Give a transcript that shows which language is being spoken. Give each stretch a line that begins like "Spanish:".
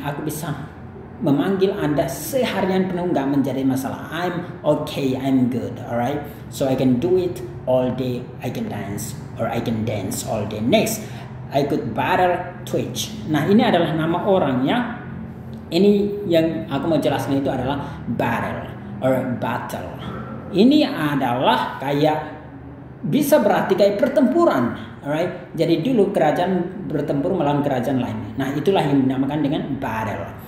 Indonesian: Aku bisa memanggil Anda seharian penuh, nggak menjadi masalah.
English: I'm okay, I'm good, alright. So I can do it all day. I can dance or I can dance all day. Next, I could battle Twitch.
Indonesian: Nah, ini adalah nama orang ya. Ini yang aku mau jelaskan itu adalah battle or battle. Ini adalah kayak bisa berarti kayak pertempuran, alright. Jadi dulu kerajaan bertempur melawan kerajaan lain. Nah, itulah yang dinamakan dengan battle.